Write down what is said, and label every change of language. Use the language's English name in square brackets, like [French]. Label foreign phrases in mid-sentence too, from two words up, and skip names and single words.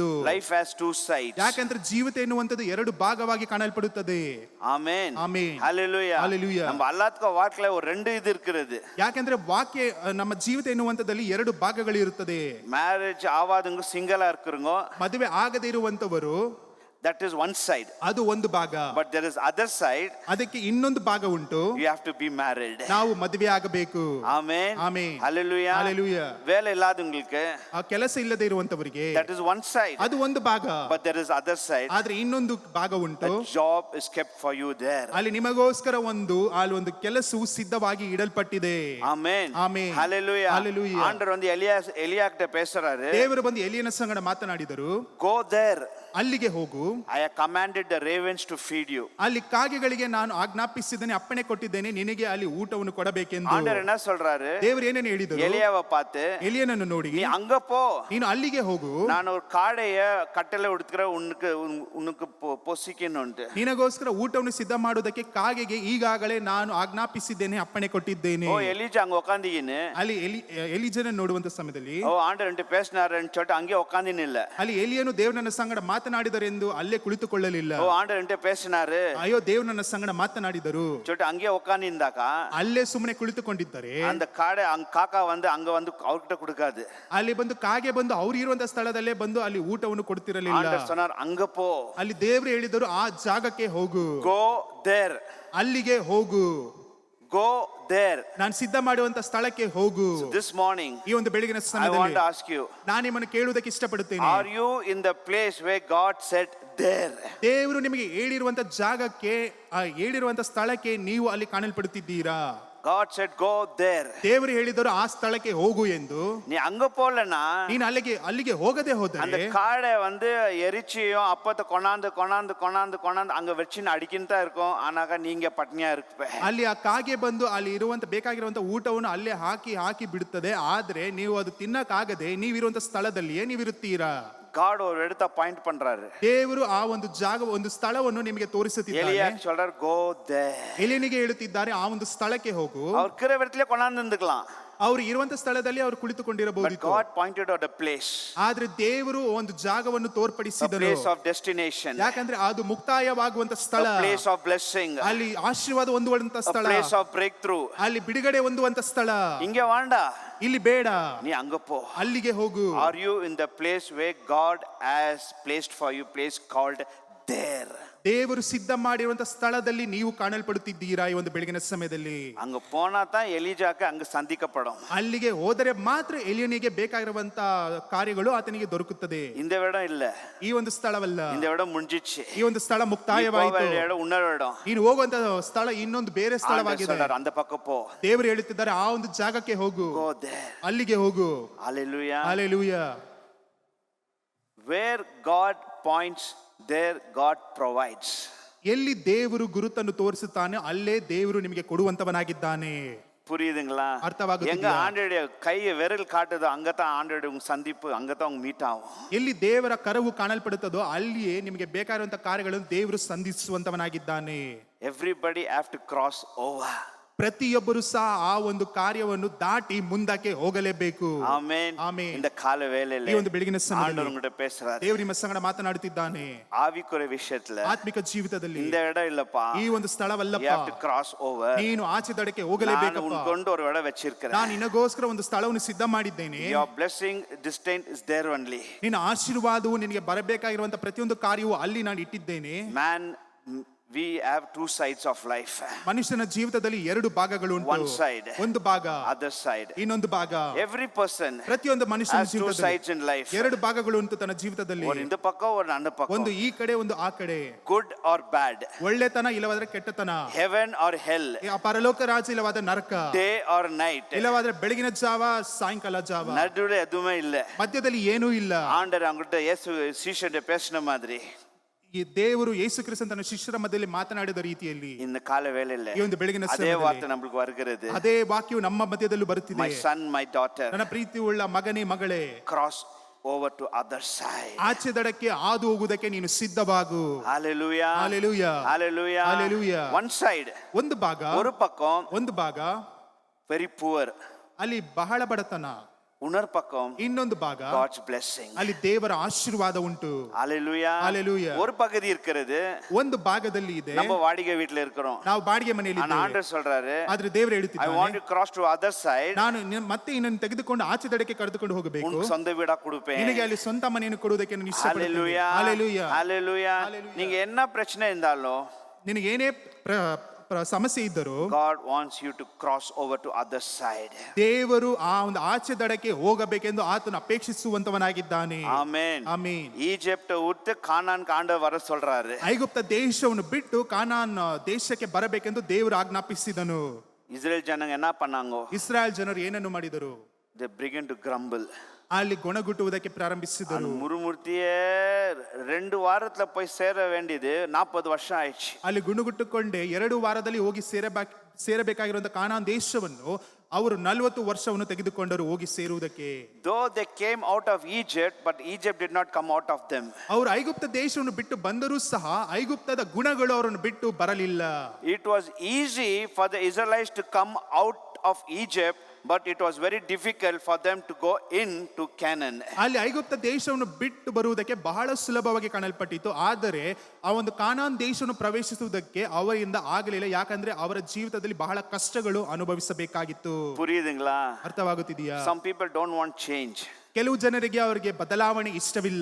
[English] Life has two sides. [Kannada] ಯಾಕಂದ್ರೆ ಜೀವಿತ ಎನ್ನುವಂಥದ್ದು ಎರಡು ಭಾಗವಾಗಿ ಕಾಣಲ್ಪಡುತ್ತದೆ. ಆಮೆನ್. ಆಮೆನ್. [English] Hallelujah. Hallelujah. [Tamil] நம்ம எல்லாத்துக்கும் வாழ்க்கையில ஒரு ரெண்டு இது இருக்கிறது. [Kannada] ಯಾಕಂದ್ರೆ ವಾಕ್ಯ ನಮ್ಮ ಜೀವಿತ ಎನ್ನುವಂಥದ್ದಲ್ಲಿ ಎರಡು ಭಾಗಗಳು ಇರುತ್ತದೆ. [Tamil] மேரேஜ் ஆவாதவங்க சிங்கிளா இருக்கிறவங்க, [Kannada] ಮದುವೆ ಆಗದೇ ಇರುವಂತವರು, [English] That is one side. [Kannada] ಅದು ಒಂದು ಭಾಗ. [English] But there is other side. [Kannada] ಅದಕ್ಕೆ ಇನ್ನೊಂದು ಭಾಗ ಉಂಟು. [English] You have to be married. [Kannada] ನಾವು ಮದುವೆ ಆಗಬೇಕು. [English] Amen. Amen. Hallelujah. Hallelujah. [Tamil] வேலை இல்லாதவங்களுக்கு [Kannada] ಆ ಕೆಲಸ ಇಲ್ಲದೆ ಇರುವಂತವರಿಗೆ [English] that is one side. [Kannada] ಅದು ಒಂದು ಭಾಗ. [English] But there is other side. [Kannada] ಆದ್ರೆ ಇನ್ನೊಂದು ಭಾಗ ಉಂಟು. [English] A job is kept for you there. [Kannada] ಅಲ್ಲಿ ನಿಮಗೋಸ್ಕರ ಅಲ್ಲಿ ಒಂದು ಕೆಲಸವು ಸಿದ್ಧವಾಗಿ ಇಡಲ್ಪಟ್ಟಿದೆ. [English] Amen. Amen. Hallelujah. Hallelujah. [Tamil] ஆண்டவர் வந்து எலியாக்கிட்ட பேசுறாரு. [Kannada] ದೇವರು ಬಂದು ಎಲಿಯನ ಸಂಗಡ ಮಾತನಾಡಿದರು. [English] Go there. [Kannada] ಅಲ್ಲಿಗೆ ಹೋಗು. [English] I have commanded the ravens to feed you. [Kannada] ಅಲ್ಲಿ ಕಾಗೆಗಳಿಗೆ ನಾನು ಆಜ್ಞಾಪಿಸಿದ್ದೇನೆ, ಅಪ್ಪಣೆ ಕೊಟ್ಟಿದ್ದೇನೆ, ನಿನಗೆ ಅಲ್ಲಿ ಊಟವನ್ನು ಕೊಡಬೇಕೆಂದು. [Tamil] ஆண்டவர் என்ன சொல்றாரு? [Kannada] ದೇವರು ಏನೇನು ಹೇಳಿದರು? [Tamil] எலியாவை பார்த்து [Kannada] ಎಲಿಯನನ್ನು ನೋಡಿ, [Tamil] நீ அங்க போ, [Kannada] ನೀನು ಅಲ್ಲಿಗೆ ಹೋಗು, [Tamil] நான் ஒரு காடைய கட்டளை உடுத்துக்கிற உனக்கு பொசிக்கணும்னு. [Kannada] ನಿನಗೋಸ್ಕರ ಊಟವನ್ನು ಸಿದ್ಧ ಮಾಡುವುದಕ್ಕೆ ಕಾಗೆಗೆ ಈಗಾಗಲೇ ನಾನು ಆಜ್ಞಾಪಿಸಿದ್ದೇನೆ, ಅಪ್ಪಣೆ ಕೊಟ್ಟಿದ್ದೇನೆ. [Tamil] ஓ எலிஜா அங்க உட்கார்ந்தீங்கன்னு [Kannada] ಅಲ್ಲಿ ಎಲಿಜನ ನೋಡುವಂತ ಸಮಯದಲ್ಲಿ [Tamil] ஓ ஆண்டவர் பேசினாருன்னு சொல்லிட்டு அங்கே உட்கார்ந்தீங்க இல்ல. [Kannada] ಅಲ್ಲಿ ಎಲಿಯನು ದೇವರನ್ನ ಸಂಗಡ ಮಾತನಾಡಿದರೆಂದು ಅಲ್ಲೇ ಕುಳಿತುಕೊಳ್ಳಲಿಲ್ಲ. [Tamil] ஓ ஆண்டவர் பேசினாரு, [Kannada] ಅಯ್ಯೋ ದೇವರನ್ನ ಸಂಗಡ ಮಾತನಾಡಿದರು [Tamil] சொல்லிட்டு அங்கே உட்கார்ந்திருந்தாக்கா [Kannada] ಅಲ್ಲೇ ಸುಮ್ಮನೆ ಕುಳಿತುಕೊಂಡಿದ್ದಾರೆ. [Tamil] அந்த காடை காக்கா வந்து அங்க வந்து அவர்கிட்ட கொடுக்காது. [Kannada] ಅಲ್ಲಿ ಬಂದು ಕಾಗೆ ಬಂದು ಅವ್ರು ಇರುವಂತ ಸ್ಥಳದಲ್ಲೇ ಬಂದು ಅಲ್ಲಿ ಊಟವನ್ನು ಕೊಡ್ತಿರಲಿಲ್ಲ. [Tamil] ஆண்டவர் சொன்னார் அங்க போ. [Kannada] ಅಲ್ಲಿ ದೇವರು ಹೇಳಿದರು ಆ ಜಾಗಕ್ಕೆ ಹೋಗು. [English] Go there. [Kannada] ಅಲ್ಲಿಗೆ ಹೋಗು. [English] Go there. [Kannada] ನಾನು ಸಿದ್ಧ ಮಾಡುವಂತ ಸ್ಥಳಕ್ಕೆ ಹೋಗು. [English] This morning [Kannada] ಈ ಒಂದು ಬೆಳಗಿನ [English] I want [Kannada] ಸಮಯದಲ್ಲಿ [English] to ask you, [Kannada] ನಾನು ನಿಮ್ಮನ್ನು ಕೇಳುವುದಕ್ಕೆ ಇಷ್ಟಪಡುತ್ತೇನೆ. [English] are you in the place where God said there? [Kannada] ದೇವರು ನಿಮಗೆ ಹೇಳಿರುವಂತ ಜಾಗಕ್ಕೆ, ಹೇಳಿರುವಂತ ಸ್ಥಳಕ್ಕೆ ನೀವು ಅಲ್ಲಿ ಕಾಣಲ್ಪಡುತ್ತಿದ್ದೀರಾ? [English] God said go there. [Kannada] ದೇವರು ಹೇಳಿದರು ಆ ಸ್ಥಳಕ್ಕೆ ಹೋಗು ಎಂದು. [Tamil] நீ அங்க போலனா [Kannada] ನೀನು ಅಲ್ಲಿಗೆ ಹೋಗದೆ [Tamil] அந்த [Kannada] ಹೋದರೆ [Tamil] காடை வந்து எரிச்சியும் அப்பத்தை கொண்டாந்து அங்க வச்சுன்னு அடிக்கின்னு தான் இருக்கும். ஆனாக்கா நீங்க பட்னியா இருப்ப. [Kannada] ಅಲ್ಲಿ ಆ ಕಾಗೆ ಬಂದು ಅಲ್ಲಿ ಇರುವಂತ ಬೇಕಾಗಿರುವಂತ ಊಟವನ್ನು ಅಲ್ಲೇ ಹಾಕಿ ಬಿಡುತ್ತದೆ. ಆದ್ರೆ ನೀವು ಅದು ತಿನ್ನಕ್ಕಾಗದೆ ನೀವಿರುವಂತ ಸ್ಥಳದಲ್ಲಿಯೇ ನೀವಿರುತ್ತೀರಾ. [Tamil] God ஒரு இடத்த பாயிண்ட் பண்றாரு. [Kannada] ದೇವರು ಆ ಒಂದು ಒಂದು ಸ್ಥಳವನ್ನು ನಿಮಗೆ ತೋರಿಸುತ್ತಿದ್ದಾರೆ. [Tamil] எலியா சொல்றார் [English] go there. [Kannada] ಎಲಿಯನಿಗೆ ಹೇಳುತ್ತಿದ್ದಾರೆ ಆ ಒಂದು ಸ್ಥಳಕ್ಕೆ ಹೋಗು. [Tamil] அவர் இருக்கிற இடத்துல கொண்டாந்து இருந்துக்கலாம். [Kannada] ಅವರು ಇರುವಂತ ಸ್ಥಳದಲ್ಲಿ ಅವರು [English] But [Kannada] ಕುಳಿತುಕೊಂಡಿರಬಹುದು. [English] God pointed out a place. [Kannada] ಆದ್ರೆ ದೇವರು ಒಂದು ಜಾಗವನ್ನು [English] A [Kannada] ತೋರ್ಪಡಿಸಿದರು. [English] place of destination. [Kannada] ಯಾಕಂದ್ರೆ ಅದು ಮುಕ್ತಾಯವಾಗುವಂತ ಸ್ಥಳ, [English] A place of blessing. [Kannada] ಅಲ್ಲಿ ಆಶೀರ್ವಾದ ಹೊಂದುವಂತ [English] A [Kannada] ಸ್ಥಳ, [English] place of breakthrough. [Kannada] ಅಲ್ಲಿ ಬಿಡುಗಡೆ ಹೊಂದುವಂತ ಸ್ಥಳ. [Tamil] இங்க வாண்டா, [Kannada] ಇಲ್ಲಿ ಬೇಡ, [Tamil] நீ அங்க போ. [Kannada] ಅಲ್ಲಿಗೆ ಹೋಗು. [English] Are you in the place where God has placed for you, place called there? [Kannada] ದೇವರು ಸಿದ್ಧ ಮಾಡಿರುವಂತ ಸ್ಥಳದಲ್ಲಿ ನೀವು ಕಾಣಲ್ಪಡುತ್ತಿದ್ದೀರಾ ಈ ಒಂದು ಬೆಳಗಿನ ಸಮಯದಲ್ಲಿ? [Tamil] அங்க போனா தான் எலிஜாக்கு அங்க சந்திக்கப்படும். [Kannada] ಅಲ್ಲಿಗೆ ಹೋದರೆ ಮಾತ್ರ ಎಲಿಯನಿಗೆ ಬೇಕಾಗಿರುವಂತ ಕಾರ್ಯಗಳು ಆತನಿಗೆ ದೊರಕುತ್ತದೆ. [Tamil] இந்த இடம் இல்ல, [Kannada] ಈ ಒಂದು ಸ್ಥಳವಲ್ಲ, [Tamil] இந்த இடம் முடிஞ்சிச்சு. [Kannada] ಈ ಒಂದು ಸ್ಥಳ ಮುಕ್ತಾಯವಾಯಿತು. [Tamil] இடம் இன்னொரு இடம். [Kannada] ನೀನು ಹೋಗುವಂತ ಸ್ಥಳ ಇನ್ನೊಂದು ಬೇರೆ ಸ್ಥಳವಾಗಿದೆ. [Tamil] அந்த பக்கம் போ. [Kannada] ದೇವರು ಹೇಳುತ್ತಿದ್ದಾರೆ ಆ ಒಂದು ಜಾಗಕ್ಕೆ ಹೋಗು, [English] Go there. [Kannada] ಅಲ್ಲಿಗೆ ಹೋಗು. [English] Hallelujah. [Kannada] ಹಲ್ಲೆಲೂಯಾ. [English] Where God points, there God provides. [Kannada] ಎಲ್ಲಿ ದೇವರು ಗುರುತನ್ನು ತೋರಿಸುತ್ತಾನೆ ಅಲ್ಲೇ ದೇವರು ನಿಮಗೆ ಕೊಡುವಂತವನಾಗಿದ್ದಾನೆ. [Tamil] புரியுதுங்களா? அர்த்தமாகுதுங்களா? எங்க ஆண்டவருடைய கையை விரல் காட்டுதோ அங்கதான் ஆண்டவருடைய உங்க சந்திப்பு, அங்கதான் உங்க மீட் ஆகும். [Kannada] ಎಲ್ಲಿ ದೇವರ ಕರವು ಕಾಣಲ್ಪಡುತ್ತದೋ ಅಲ್ಲಿಯೇ ನಿಮಗೆ ಬೇಕಾಗಿರುವಂತಹ ಕಾರ್ಯಗಳನ್ನು ದೇವರು ಸಂಧಿಸುವಂತವನಾಗಿದ್ದಾನೆ. [English] Everybody have to cross over. [Kannada] ಪ್ರತಿಯೊಬ್ಬರು ಸಹ ಆ ಒಂದು ಕಾರ್ಯವನ್ನು ದಾಟಿ ಮುಂದಕ್ಕೆ ಹೋಗಲೇಬೇಕು. ಆಮೆನ್. ಆಮೆನ್. [Tamil] இந்த கால வேளையில [Kannada] ಈ ಒಂದು ಬೆಳಗಿನ ಸಮಯದಲ್ಲಿ [Tamil] ஆண்டவர் உங்ககிட்ட பேசுறாரு. [Kannada] ದೇವರು ನಿಮ್ಮ ಸಂಗಡ ಮಾತನಾಡುತ್ತಿದ್ದಾನೆ. [Tamil] ஆவிக்குரிய விஷயத்துல [Kannada] ಆತ್ಮಿಕ ಜೀವಿತದಲ್ಲಿ [Tamil] இந்த இடம் இல்லப்பா, [Kannada] ಈ ಒಂದು ಸ್ಥಳವಲ್ಲಪ್ಪ, [English] you have to cross over. [Kannada] ನೀನು ಆಚೆ ದಡಕ್ಕೆ [Tamil] நான் [Kannada] ಹೋಗಲೇಬೇಕಪ್ಪ. [Tamil] உனக்கு ஒரு இடம் வச்சிருக்கிறேன். [Kannada] ನಾನು ನಿನಗೋಸ್ಕರ ಒಂದು ಸ್ಥಳವನ್ನು ಸಿದ್ಧ ಮಾಡಿದ್ದೇನೆ. [English] Your blessing distant is there only. [Kannada] ನಿನ್ನ ಆಶೀರ್ವಾದವು ನಿನಗೆ ಬರಬೇಕಾಗಿರುವಂತ ಪ್ರತಿಯೊಂದು ಕಾರ್ಯವು ಅಲ್ಲಿ ನಾನು ಇಟ್ಟಿದ್ದೇನೆ. [English] Man, we have two sides of life. [Kannada] ಮನುಷ್ಯನ ಜೀವಿತದಲ್ಲಿ ಎರಡು ಭಾಗಗಳು ಉಂಟು. [English] One side, [Kannada] ಒಂದು ಭಾಗ, [English] other side. [Kannada] ಇನ್ನೊಂದು ಭಾಗ. [English] Every person [Kannada] ಪ್ರತಿಯೊಂದು ಮನುಷ್ಯನ [English] has two [Kannada] ಜೀವಿತದಲ್ಲಿ [English] sides in life. [Kannada] ಎರಡು ಭಾಗಗಳು ಉಂಟು ತನ್ನ ಜೀವಿತದಲ್ಲಿ. [Tamil] ஒரு இந்த பக்கம் ஒரு அந்த [Kannada] ಒಂದು [Tamil] பக்கம். [Kannada] ಈ ಕಡೆ ಒಂದು ಆ ಕಡೆ. [English] Good or bad. [Kannada] ಒಳ್ಳೆತನ ಇಲ್ಲವಾದ್ರೆ ಕೆಟ್ಟತನ. [English] Heaven or hell. [Kannada] ಪರಲೋಕ ರಾಜ್ಯ ಇಲ್ಲವಾದ ನರಕ. [English] Day or night. [Kannada] ಇಲ್ಲವಾದ್ರೆ ಬೆಳಗಿನ ಜಾವ ಸಾಯಂಕಾಲ ಜಾವ. [Tamil] நடுவுல எதுவுமே இல்ல. [Kannada] ಮಧ್ಯದಲ್ಲಿ ಏನೂ ಇಲ್ಲ. [Tamil] ஆண்டவர் அவங்ககிட்ட இயேசு சீஷர்கிட்ட பேசின மாதிரி [Kannada] ಈ ದೇವರು ಯೇಸು ಕ್ರಿಸ್ತನ ತನ್ನ ಶಿಷ್ಯರ ಮಧ್ಯದಲ್ಲಿ ಮಾತನಾಡಿದ ರೀತಿಯಲ್ಲಿ [Tamil] இந்த கால வேளையில [Kannada] ಈ ಒಂದು ಬೆಳಗಿನ [Tamil] அதே [Kannada] ಸಮಯದಲ್ಲಿ [Tamil] வார்த்தை நமக்கு வருகிறது. [Kannada] ಅದೇ ವಾಕ್ಯವು ನಮ್ಮ ಮಧ್ಯದಲ್ಲೂ ಬರುತ್ತಿದೆ. [English] My son, my daughter, [Kannada] ನನ್ನ ಪ್ರೀತಿ ಉಳ್ಳ ಮಗನೇ ಮಗಳೇ, [English] cross over to other side. [Kannada] ಆಚೆ ದಡಕ್ಕೆ ಹಾದು ಹೋಗುವುದಕ್ಕೆ ನೀನು ಸಿದ್ಧವಾಗು. [English] Hallelujah. Hallelujah. Hallelujah. Hallelujah. One side, [Kannada] ಒಂದು ಭಾಗ, [Tamil] ஒரு பக்கம் [Kannada] ಒಂದು ಭಾಗ [English] very poor. [Kannada] ಅಲ್ಲಿ ಬಹಳ ಬಡತನ. [Tamil] ಉನ್ನರ್ பக்கம் [Kannada] ಇನ್ನೊಂದು ಭಾಗ [English] God's blessing. [Kannada] ಅಲ್ಲಿ ದೇವರ ಆಶೀರ್ವಾದ ಉಂಟು. [English] Hallelujah. Hallelujah. [Tamil] ஒரு பகுதி இருக்கிறது [Kannada] ಒಂದು ಭಾಗದಲ್ಲಿ ಇದೆ [Tamil] நம்ம வாடகை வீட்ல இருக்கிறோம். [Kannada] ನಾವು ಬಾಡಿಗೆ ಮನೆಯಲ್ಲಿ [Tamil] ஆனா [Kannada] ಇದ್ದೇವೆ. [Tamil] ஆண்டவர் சொல்றாரு, [Kannada] ಆದ್ರೆ ದೇವರು [English] I [Kannada] ಹೇಳುತ್ತಿದ್ದಾನೆ, [English] want to cross to other side. [Kannada] ನಾನು ಮತ್ತೆ ಇನ್ನೊಂದು ತೆಗೆದುಕೊಂಡು ಆಚೆ ದಡಕ್ಕೆ ಕರೆದುಕೊಂಡು ಹೋಗಬೇಕು. [Tamil] உனக்கு சொந்த வீடா கொடுப்பேன். [Kannada] ನಿನಗೆ ಅಲ್ಲಿ ಸ್ವಂತ ಮನೆಯನ್ನು ಕೊಡುವುದಕ್ಕೆ ನಾನು ಇಷ್ಟಪಡುತ್ತೇನೆ. [English] Hallelujah. Hallelujah. Hallelujah. Hallelujah. [Tamil] நீங்க என்ன பிரச்சனை இருந்தாலும் [Kannada] ನಿನಗೆ ಏನೇ ಸಮಸ್ಯೆ ಇದ್ದರೂ [English] God wants you to cross over to other side. [Kannada] ದೇವರು ಆ ಒಂದು ಆಚೆ ದಡಕ್ಕೆ ಹೋಗಬೇಕೆಂದು ಆತನು ಅಪೇಕ್ಷಿಸುವಂತವನಾಗಿದ್ದಾನೆ. [English] Amen. [Kannada] ಆಮೆನ್. [Tamil] ಈಜಿಪ್ಟ್ விட்டு ಕಾನಾನ್ಗೆ ಆಂಡவர் வர சொல்றாரு. [Kannada] ಐಗುಪ್ತ ದೇಶವನ್ನು ಬಿಟ್ಟು ಕಾನಾನ್ ದೇಶಕ್ಕೆ ಬರಬೇಕೆಂದು ದೇವರು ಆಜ್ಞಾಪಿಸಿದನು. [Tamil] இஸ்ரேல் ஜனங்க என்ன பண்ணாங்க? [Kannada] ಇಸ್ರಾಯೇಲ್ ಜನರು ಏನನ್ನು ಮಾಡಿದರು? [English] They began to grumble. [Kannada] ಅಲ್ಲಿ ಗುಣಗುಟ್ಟುವುದಕ್ಕೆ ಪ್ರಾರಂಭಿಸಿದರು. [Tamil] முறுமுறுத்தியே 2 வாரத்துல போய் சேர வேண்டியது 40 வருஷம் ஆயிடுச்சு. [Kannada] ಅಲ್ಲಿ ಗುಣಗುಟ್ಟುಕೊಂಡೆ 2 ವಾರದಲ್ಲಿ ಹೋಗಿ ಸೇರಬೇಕಾಗಿರುವಂತಹ ಕಾನಾನ್ ದೇಶವನ್ನು ಅವರು 40 ವರ್ಷವನ್ನು ತೆಗೆದುಕೊಂಡರು ಹೋಗಿ ಸೇರುವುದಕ್ಕೆ. [English] Though they came out of Egypt, but Egypt did not come out of them. [Kannada] ಅವರು ಐಗುಪ್ತ ದೇಶವನ್ನು ಬಿಟ್ಟು ಬಂದರೂ ಸಹ ಐಗುಪ್ತದ ಗುಣಗಳು ಅವರನ್ನು ಬಿಟ್ಟು ಬರಲಿಲ್ಲ. [English] It was easy for the Israelites to come out of Egypt, but it was very difficult for them to go into Canaan. [Kannada] ಅಲ್ಲಿ ಐಗುಪ್ತ ದೇಶವನ್ನು ಬಿಟ್ಟು ಬರುವುದಕ್ಕೆ ಬಹಳ ಸುಲಭವಾಗಿ ಕಾಣಲ್ಪಟ್ಟಿತು, ಆದರೆ ಆ ಒಂದು ಕಾನಾನ್ ದೇಶವನ್ನು ಪ್ರವೇಶಿಸುವುದಕ್ಕೆ ಅವರಿಂದ ಆಗಲಿಲ್ಲ. ಯಾಕಂದ್ರೆ ಅವರ ಜೀವಿತದಲ್ಲಿ ಬಹಳ ಕಷ್ಟಗಳು ಅನುಭವಿಸಬೇಕಾಗಿತ್ತು. [Tamil] புரியுதுங்களா? [Kannada] ಅರ್ಥವಾಗುತ್ತಿದೆಯಾ? [English] Some people don't want change. [Kannada] ಕೆಲವು ಜನರಿಗೆ ಅವರಿಗೆ ಬದಲಾವಣೆ ಇಷ್ಟವಿಲ್ಲ.